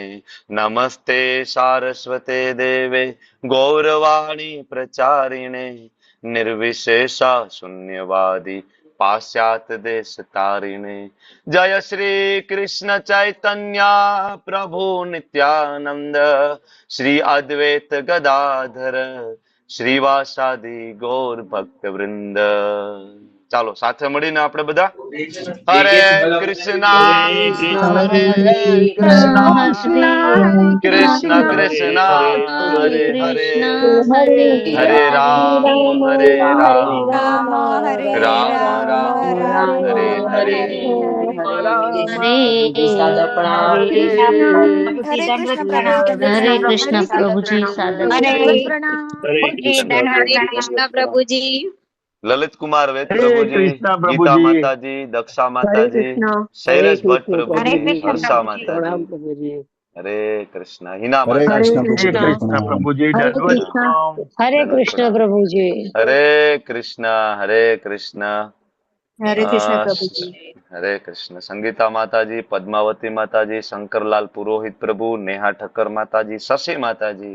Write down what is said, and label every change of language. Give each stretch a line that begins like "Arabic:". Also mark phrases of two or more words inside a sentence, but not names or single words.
Sanskrit: नमस्ते सारस्वते देवे गौरवाणी प्रचारिणे निर्विशेषा शून्यवादी पाश्चात्य देश तारिणे। जय श्री कृष्ण चैतन्य प्रभु नित्यानंद श्री अद्वैत गदाधर श्रीवासादि गौर भक्त वृंद।
Gujarati: ચાલો સાથે મળીને આપણે બધા હરે કૃષ્ણા હરે કૃષ્ણ હરે હરે કૃષ્ણા કૃષ્ણ હરે કૃષ્ણ કૃષ્ણ હરે કૃષ્ણ હરે હરે હરે હરે હરે રામ રામ હરે રામ રામ રામ રામ રામ હરે હરે હરે હરે હરે રામ પ્રભુ જી સાદા પ્રણામ। હરે હરે કૃષ્ણ प्रभु जी હરે दंडवत કૃષ્ણ પ્રભુજી प्रणाम। દંડવત हरे પ્રણામ। कृष्ण હરે प्रभु जी, કૃષ્ણ सादर પ્રભુજી हरे દંડવત प्रणाम। પ્રણામ। हरे जी कृष्ण दंडवत हरे प्रभु प्रणाम। कृष्ण प्रभु जी। ललित कुमार वेद हरे प्रभु जी, कृष्ण प्रभु गीता जी। माता जी, दक्षा माता हरे जी, कृष्ण। हरे शैलेश भट्ट कृष्ण प्रभु हरे प्रभु जी, जी। कृष्ण हर्षा प्रभु जी। माता जी, प्रणाम प्रभु जी। હરે કૃષ્ણ. હિના હરે માતાજી. કૃષ્ણ હરે પ્રભુજી કૃષ્ણ પ્રણામ. પ્રભુજી, હરે દંડવત કૃષ્ણ. પ્રણામ. હરે દંડવત કૃષ્ણ પ્રણામ. પ્રભુજી. હરે કૃષ્ણ. હરે કૃષ્ણ. હરે કૃષ્ણ અ, પ્રભુજી. હરે કૃષ્ણ. સંગીતા માતાજી, પદ્માવતી માતાજી, શંકરલાલ પુરોહિત પ્રભુ, નેહા ઠક્કર માતાજી, શશી માતાજી,